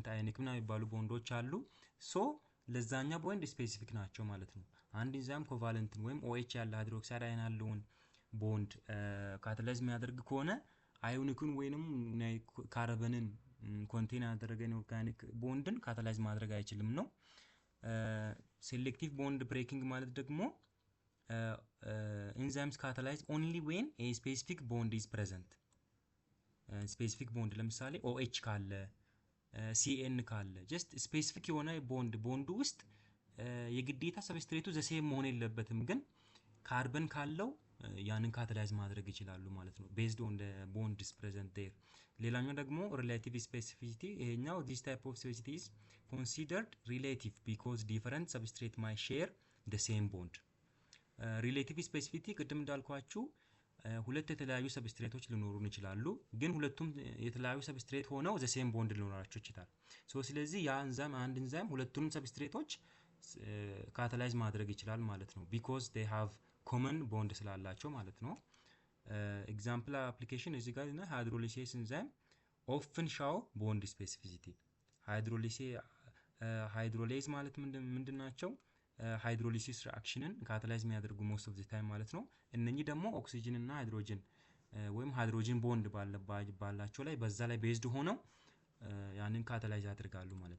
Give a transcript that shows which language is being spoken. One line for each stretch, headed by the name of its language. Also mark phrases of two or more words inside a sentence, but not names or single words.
Amharic: አዮኒክ ምናምን የሚባሉ ቦንዶች አሉ። ሶ ለዛኛ ቦንድ ስፔሲፊክ ናቸው ማለት ነው። አንድ ኢንዛይም ኮቫለንትን ወይም ኦኤች ያለ ሃይድሮክሳይድ አየን ያለውን ቦንድ ካታላይዝ የሚያደርግ ከሆነ አዮኒኩን ወይንም ካርበንን ኮንቴን ያደረገ ኦርጋኒክ ቦንድን ካታላይዝ ማድረግ አይችልም ነው።
English: selective bond breaking
Amharic: ማለት ደግሞ
English: enzymes catalyze only when a specific bond is present. specific bond
Amharic: ለምሳሌ OH ካለ CN ካለ ጀስት ስፔሲፊክ የሆነ ቦንዱ ውስጥ የግዴታ ሰብስትሬቱ ዘሴም መሆን የለበትም፣ ግን ካርበን ካለው ያንን ካታላይዝ ማድረግ ይችላሉ ማለት ነው
English: based on the bond is present there።
Amharic: ሌላኛው ደግሞ
English: relative specificity። ይሄኛው this type of specificity is considered relative because different substrate might share the same bond።
Amharic: ሪሌቲቭ ስፔሲፊሲቲ ቅድም እንዳልኳችሁ ሁለት የተለያዩ ሰብስትሬቶች ሊኖሩን ይችላሉ፣ ግን ሁለቱም የተለያዩ ሰብስትሬት ሆነው
English: the same bond
Amharic: ሊኖራቸው ይችላል። ስለዚህ ያ ኢንዛይም አንድ ኢንዛይም ሁለቱንም ሰብስትሬቶች ካታላይዝ ማድረግ ይችላል ማለት ነው
English: because they have common bond
Amharic: ስላላቸው ማለት ነው።
English: example application
Amharic: እዚህ ጋር እና
English: hydrolysis enzyme often show bond specificity።
Amharic: ሃይድሮሌዝ ማለት ምንድን ናቸው?
English: hydrolysis reaction
Amharic: ካታላይዝ የሚያደርጉ
English: most of the time
Amharic: ማለት ነው። እነኚህ ደግሞ ኦክሲጅን እና ሃይድሮጅን ወይም
English: hydrogen bond
Amharic: ባላቸው ላይ በዛ ላይ ቤዝድ ሆነው ያንን ካታላይዝ ያደርጋሉ ማለት